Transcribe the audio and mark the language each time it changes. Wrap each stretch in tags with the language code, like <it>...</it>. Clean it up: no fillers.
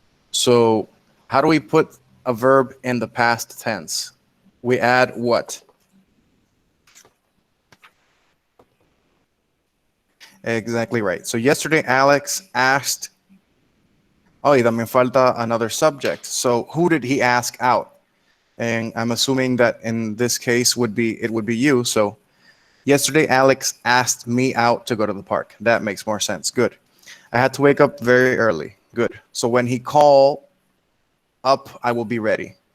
<en>So how do we put a verb in the past tense? We add what? Exactly right. So yesterday Alex asked.</en> <es>Oh, y también falta another subject.</es> <en>So who did he ask out? And I'm assuming that in this case it would be you. So yesterday Alex asked me out to go to the park. That makes more sense. Good. I had to wake up very early. Good. So when he called up, I will be ready.</en>